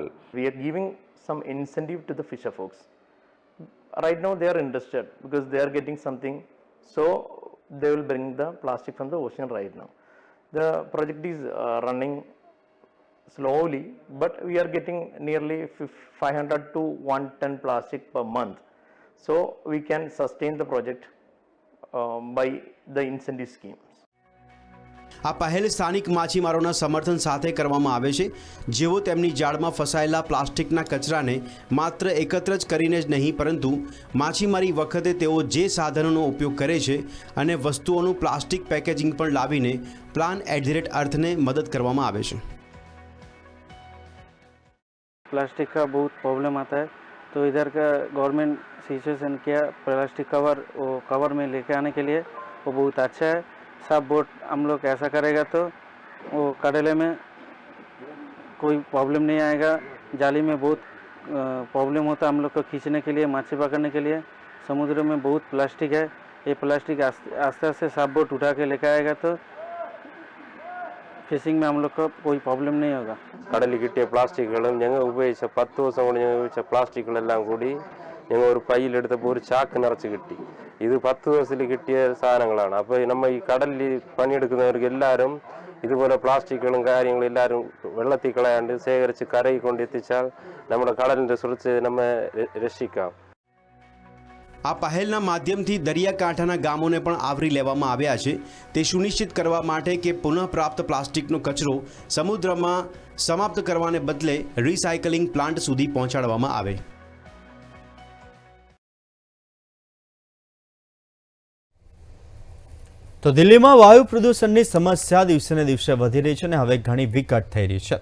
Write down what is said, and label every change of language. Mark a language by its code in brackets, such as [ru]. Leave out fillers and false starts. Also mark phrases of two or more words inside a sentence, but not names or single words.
[en] We are giving some incentive to the fisher folks. Right now they are interested because they are getting something, so they will bring the plastic from the ocean right now. The project is running slowly, but we are getting nearly 500 to 1 ton plastic per month, so we can sustain the project by the incentive schemes. [gu] આ પહેલ સ્થાનિક માછીમારોના સમર્થન સાથે કરવામાં આવે છે, જેઓ તેમની જાળમાં ફસાયેલા પ્લાસ્ટિકના કચરાને માત્ર એકત્ર જ કરીને જ નહીં, પરંતુ માછીમારી વખતે તેઓ જે સાધનોનો ઉપયોગ કરે છે અને વસ્તુઓનું પ્લાસ્ટિક પેકેજિંગ પણ લાવીને પ્લાન @અર્થને મદદ કરવામાં આવે છે। [hi] प्लास्टिक का बहुत प्रॉब्लम आता है, तो इधर का [en] government situation [hi] किया [en] plastic cover, [hi] वो कवर में लेके आने के लिए वो बहुत अच्छा है। सब बोट हम लोग ऐसा करेगा तो वो कड़ेले में कोई प्रॉब्लम नहीं आएगा। जाली में बहुत प्रॉब्लम होता है हम लोग को खींचने के लिए, मछली पकड़ने के लिए। समुद्र में बहुत प्लास्टिक है, ये प्लास्टिक आस्ते आस्ते सब बोट उठा के लेके आएगा तो ഫിഷിംഗ് में हम लोग को कोई प्रॉब्लम नहीं होगा। [ml] കടലിൽ കിട്ടിയ പ്ലാസ്റ്റിക്കുകളും ഞങ്ങൾ ഉപയോഗിച്ച 10 ദിവസം കൊണ്ട് ഞങ്ങൾ ഉപയോഗിച്ച പ്ലാസ്റ്റിക്കുകളെല്ലാം കൂടി ഞങ്ങൾ ഒരു പൈയിലെടുത്തപ്പോൾ ഒരു ചാക്ക് നിറച്ച് കിട്ടി। ഇത് 10 ദിവസത്തിൽ കിട്ടിയ സാധനങ്ങളാണ്। അപ്പോൾ നമ്മൾ ഈ കടലിൽ പണിയെടുക്കുന്നവർക്ക് എല്ലാവരും ഇതുപോലെ പ്ലാസ്റ്റിക്കുകളും കാര്യങ്ങളും എല്ലാവരും വെള്ളത്തിൽ കളയാണ്ട് ശേഖരിച്ച് കരയിൽ കൊണ്ടെത്തിച്ചാൽ നമ്മുടെ കടലിൻ്റെ സുരക്ഷയെ നമ്മെ രക്ഷിക്കാം। [gu] આ પહેલના માધ્યમથી દરિયાકાંઠાના ગામોને પણ આવરી લેવામાં આવ્યા છે તે સુનિશ્ચિત કરવા માટે કે પુનઃપ્રાપ્ત પ્લાસ્ટિકનો કચરો સમુદ્રમાં સમાપ્ત કરવાને બદલે રિસાયકલિંગ પ્લાન્ટ સુધી પહોંચાડવામાં આવે. તો દિલ્હીમાં વાયુ પ્રદૂષણની સમસ્યા દિવસે ને દિવસે વધી રહી છે અને હવે ઘણી વિકટ થઈ રહી છે.